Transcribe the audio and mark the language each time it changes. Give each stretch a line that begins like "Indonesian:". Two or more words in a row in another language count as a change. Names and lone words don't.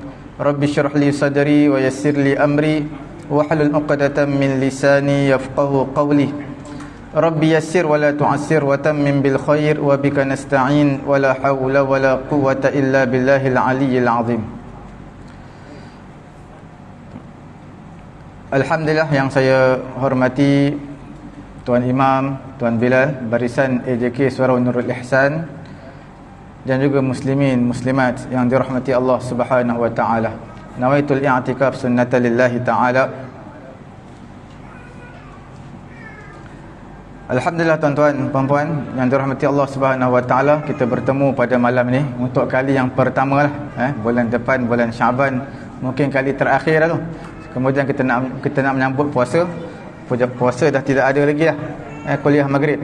Arabic: رب اشرح لي صدري و يسر لي أمري و احلل عقدة من لساني يفقهوا قولي. رب يسر و لا تعسر و تمم بالخير و بك نستعين و لا حول و لا قوة إلا بالله العلي العظيم.
Malay: Alhamdulillah, yang saya hormati Tuan Imam, Tuan Bilal, barisan AJK Suara Nurul Ihsan, dan juga muslimin muslimat yang dirahmati Allah
Arabic: سبحانه وتعالى. نويت الاعتكاف سنة لله تعالى.
Malay: Alhamdulillah tuan-tuan, puan-puan yang dirahmati Allah
Arabic: سبحانه وتعالى,
Malay: kita bertemu pada malam ni untuk kali yang pertama lah, bulan depan, bulan Syaban, mungkin kali terakhir lah tu. Kemudian kita nak menyambut puasa. Puasa dah tidak ada lagi lah, kuliah maghrib.